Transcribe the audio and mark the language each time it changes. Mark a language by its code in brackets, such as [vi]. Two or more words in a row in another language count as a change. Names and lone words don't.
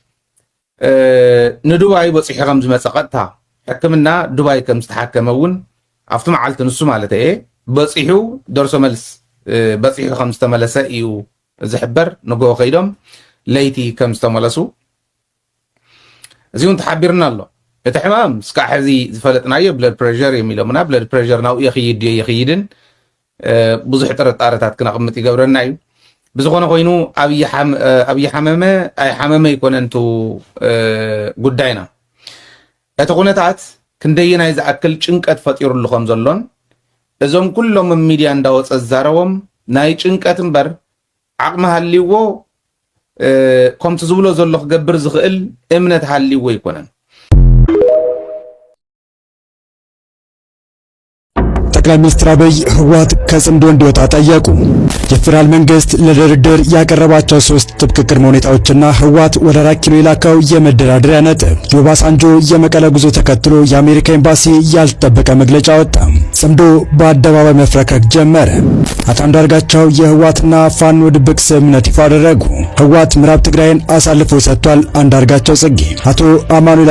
[ti] ንዱባይ በፂሑ ከም ዝመፀ ቀጥታ ሕክምና ዱባይ ከም ዝተሓከመ እውን ኣብቲ መዓልቲ ንሱ ማለት እየ በፂሑ ደርሶ መልስ በፂሑ ከም ዝተመለሰ እዩ ዝሕበር። ንጎ ከይዶም ለይቲ ከም ዝተመለሱ እዚ እውን ተሓቢርና ኣሎ። እቲ ሕማም እስካዕ ሕዚ ዝፈለጥናዮ [en] blood pressure [ti] የሚሎምና [en] blood pressure [ti] ናብኡ የኽይድ የኽይድን ብዙሕ ጥርጣረታት ክነቕምጥ ይገብረና እዩ። ብዝኾነ ኮይኑ ኣብይ ሓመመ ኣይ ሓመመ ይኮነንቱ ጉዳይና። እቲ ኩነታት ክንደየናይ ዝኣክል ጭንቀት ፈጢሩሉ ከም ዘሎን እዞም ኩሎም ሚድያ እንዳወፀ ዝዛረቦም ናይ ጭንቀት እምበር ዓቕሚ ሃልይዎ ከምቲ ዝብሎ ዘሎ ክገብር ዝኽእል እምነት ሃልይዎ ይኮነን። [am] ጠቅላይ ሚኒስትር አብይ ህወሓት ከጽምዶ እንዲወጣ ጠየቁ። የፌዴራል መንግስት ለድርድር ያቀረባቸው 3 ጥብቅ ቅድመ ሁኔታዎችና ህወሓት ወደ 4 ኪሎ የላከው የመደራደሪያ ነጥብ የኦባሳንጆ የመቀለ ጉዞ ተከትሎ የአሜሪካ ኤምባሲ ያልተጠበቀ መግለጫ ወጣ። ጽምዶ በአደባባይ መፍረከክ ጀመረ። አቶ አንዳርጋቸው የህወሓትና ፋኖ ድብቅ ስምምነት ይፋ አደረጉ። ህወሓት ምዕራብ ትግራይን አሳልፎ ሰጥቷል። አንዳርጋቸው ጽጌ አቶ አማኑኤል